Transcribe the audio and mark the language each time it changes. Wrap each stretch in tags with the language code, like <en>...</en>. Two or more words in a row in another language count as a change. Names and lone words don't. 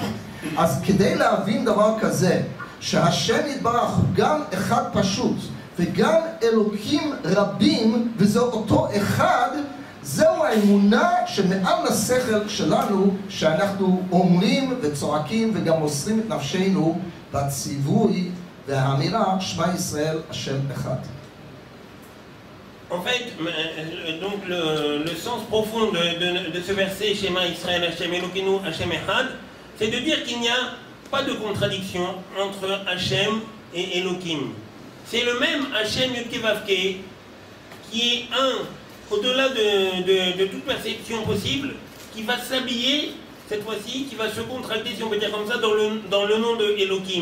<he>אז כדי להבין דבר כזה, שהשם יתברך הוא גם אחד פשוט, וגם אלוקים רבים, וזה אותו אחד, זהו האמונה שמעל לשכל שלנו, שאנחנו אומרים וצועקים וגם מוסרים את נפשנו בציווי והאמירה שמע ישראל השם אחד.</he> <fr>En fait, donc le sens profond de ce verset</fr> <he>שמע ישראל השם אלוקינו השם אחד,</he> <fr>c'est de dire qu'il n'y a pas de contradiction entre Hashem et Elokim. C'est le même Hashem Yudke Vavke qui est un au-delà de toute perception possible, qui va s'habiller cette fois-ci, qui va se contracter, si on peut dire comme ça, dans le nom de Elokim.</fr>